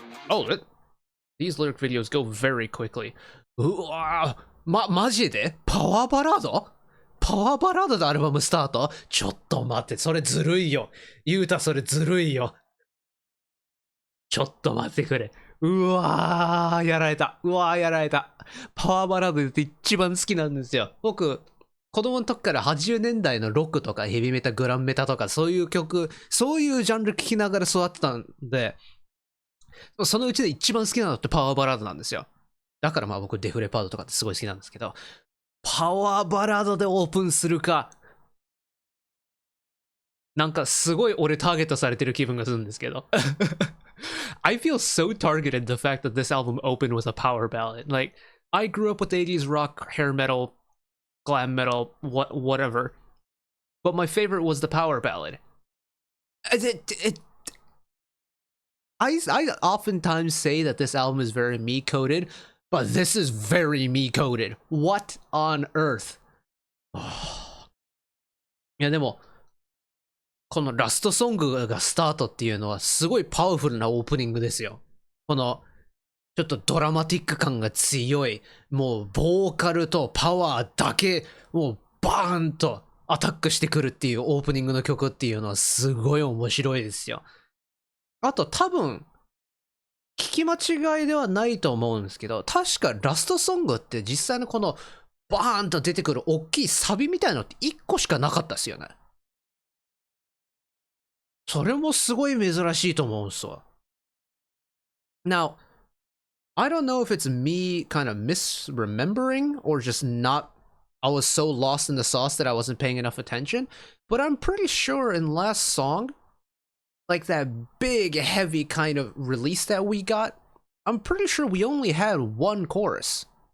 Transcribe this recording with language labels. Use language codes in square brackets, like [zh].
[en] Oh, these lyric videos go very quickly. [ja] うわマジでパワーバラードでアルバムスタートちょっと待って、それずるいよ。ゆうたそれずるいよ。ちょっと待ってくれ。うわー、やられた。パワーバラードって一番好きなんですよ。僕、子供の時から80年代のロックとかヘビメタ、グランメタとかそういう曲、そういうジャンル聴きながら育ってたんで、そのうちで一番好きなのってパワーバラードなんですよ。だからまあ僕デフレパードとかってすごい好きなんですけど、パワーバラードでオープンするか。なんかすごい俺ターゲットされてる気分がするんですけど。 [en] I feel so targeted the fact that this album opened with a power ballad. Like, I grew up with 80s rock, hair metal, glam metal, whatever. But my favorite was the power ballad. I oftentimes say that this album is very me-coded, but this is very me-coded. What on earth? [ja] いやでも、このラストソングがスタートっていうのはすごいパワフルなオープニングですよ。この、ちょっとドラマティック感が強い、もうボーカルとパワーだけ、もうバーンとアタックしてくるっていうオープニングの曲っていうのはすごい面白いですよ。あと多分、聞き間違いではないと思うんですけど、確かラストソングって実際のこのバーンと出てくる大きいサビみたいなのって1個しかなかったですよね。それもすごい珍しいと思うんですわ。 Now, I don't know if it's me kind of misremembering or just not, I was so lost in the sauce that I wasn't paying enough attention, but I'm pretty sure in last song, like that big heavy kind of release that we got, I'm pretty sure we only had one chorus.